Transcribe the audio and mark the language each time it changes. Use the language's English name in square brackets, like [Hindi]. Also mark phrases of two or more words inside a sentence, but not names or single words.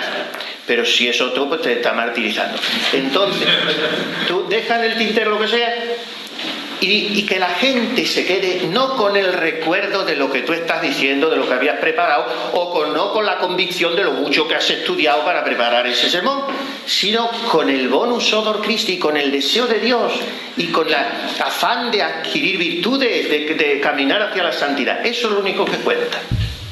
[Spanish] Pero si es otro, pues te está martirizando. Entonces, tú deja en el tintero lo que sea, y que la gente se quede no con el recuerdo de lo que tú estás diciendo, de lo que habías preparado, o no con la convicción de lo mucho que has estudiado para preparar ese sermón, sino con el [Latin] bonus odor Christi, [Spanish] con el deseo de Dios y con el afán de adquirir virtudes, de caminar hacia la santidad. Eso es lo único que cuenta.